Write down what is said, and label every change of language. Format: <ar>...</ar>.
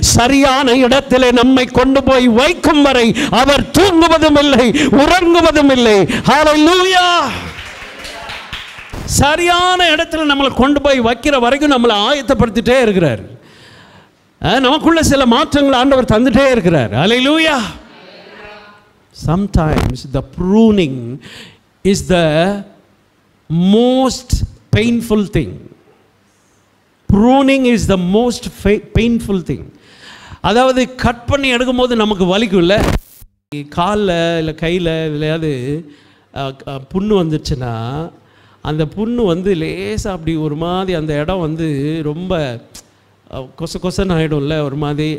<ta>சரியான இடத்திலே நம்மை கொண்டு போய் வைக்கும் வரை அவர் தூங்குவதும் இல்லை, உறங்குவதும் இல்லை. ஹல்லேலூயா! சரியான இடத்துல நம்மளை கொண்டு போய் வைக்கிற வரைக்கும் நம்மளை ஆயத்தப்படுத்திட்டே இருக்கிறார். நமக்குள்ள சில மாற்றங்கள் ஆண்டவர் தந்துட்டே இருக்கிறார். ஹல்லேலூயா!</ta> <en>Sometimes the pruning is the most painful thing. Pruning is the most painful thing.</en> <ta>அதாவது கட் பண்ணி எடுக்கும்போது நமக்கு வலிக்கும்ல, காலில் இல்லை கையில் இல்லையாவது புண்ணு வந்துருச்சுன்னா அந்த புண்ணு வந்து லேசாக அப்படி ஒரு மாதிரி அந்த இடம் வந்து ரொம்ப கொசன்னு ஆகிடும்ல ஒரு மாதிரி.</ta>